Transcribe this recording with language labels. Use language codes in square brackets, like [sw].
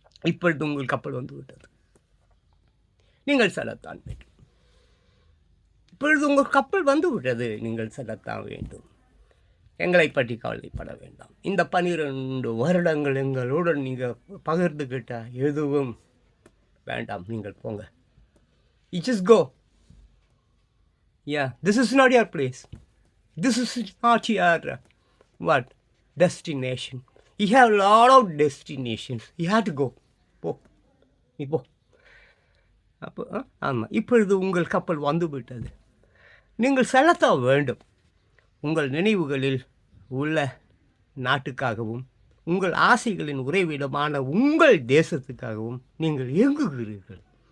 [ta] இப்பொழுது உங்கள் கப்பல் வந்து விட்டது, நீங்கள் செல்லத்தான் வேண்டும். இப்பொழுது உங்கள் கப்பல் வந்து விட்டது, நீங்கள் செல்லத்தான் வேண்டும். எங்களை பற்றி கவலைப்பட வேண்டாம். இந்த 12 வருடங்கள் எங்களுடன் நீங்கள் பகிர்ந்துக்கிட்டால் எதுவும் வேண்டாம், நீங்கள் போங்க. [en] You just go. Yeah, this is not your place. This is not your destination. You have a lot of destinations. You have to go. [ta] நீ போ. அப்போ ஆமாம், இப்பொழுது உங்கள் கப்பல் வந்து விட்டது, நீங்கள் செல்லத்தான் வேண்டும். உங்கள் நினைவுகளில் உள்ள நாட்டுக்காகவும் உங்கள் ஆசைகளின் உறைவிடமான உங்கள் தேசத்துக்காகவும் நீங்கள் இயங்குகிறீர்கள்.